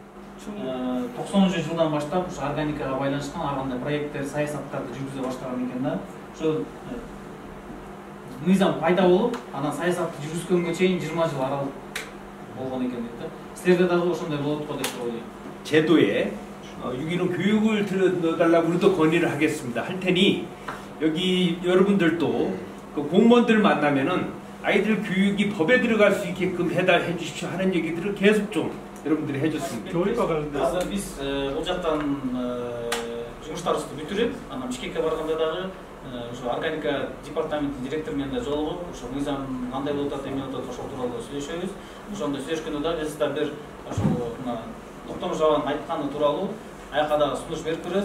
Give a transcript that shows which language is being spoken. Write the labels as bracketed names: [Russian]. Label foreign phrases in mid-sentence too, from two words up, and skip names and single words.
[Kyrgyz] 90-жылдан баштап ошо органикага байланышкан ар кандай проекттер, саясаттарды жүргүзө баштаган экен да. Ошо мыйзам пайда болуп, анан саясатты жүргүзгөнгө чейин 20 жыл аралык болгон экен дейт да. Силерде дагы ошондой болот го деп ойлойм. [Korean] 제도에 유기농 교육을 들어달라고 우리도 건의를 하겠습니다. 할 테니 여기 여러분들도 그 공무원들 만나면은 아이들 교육이 법에 들어갈 수 있게끔 해달해 주십시오 하는 얘기들을 계속 좀 여러분들이 해줬으면 좋겠습니다. 교육과 관련돼서 [Kyrgyz] азыр биз бул жактан жумуштарыбызды бүтүрүп, анан Бишкекке барганда дагы ошо органика департаменттин директору менен да жолугуп, ошо мыйзам кандай болуп атат, эмне болуп атат, ошол тууралуу сүйлөшөбүз. Ошондо сүйлөшкөндө дагы биз да бир ошо Токтомуш абанын айтканы тууралуу аяка дагы сунуш берип беребиз.